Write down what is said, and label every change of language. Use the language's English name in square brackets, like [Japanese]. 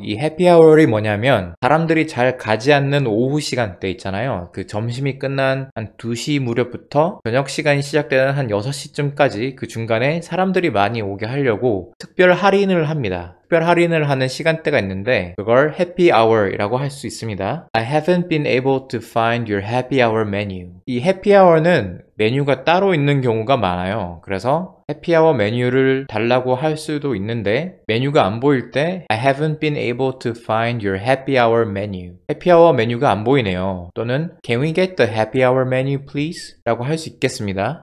[Korean] 이 happy hour이 뭐냐면 사람들이 잘 가지 않는 오후 시간대 있잖아요. 그 점심이 끝난 한 2시 무렵부터 저녁 시간이 시작되는 한 6시쯤까지 그 중간에 사람들이 많이 오게 하려고 특별 할인을 합니다. 특별 할인을 하는 시간대가 있는데 그걸 happy hour이라고 할 수 있습니다. [English] I haven't been able to find your happy hour menu. [Korean] 이 happy hour는 메뉴가 따로 있는 경우가 많아요. 그래서 해피아워 메뉴를 달라고 할 수도 있는데 메뉴가 안 보일 때 [English] I haven't been able to find your happy hour menu. [Korean] 해피아워 메뉴가 안 보이네요. 또는 [English] Can we get the happy hour menu please? [Korean] 라고 할 수 있겠습니다.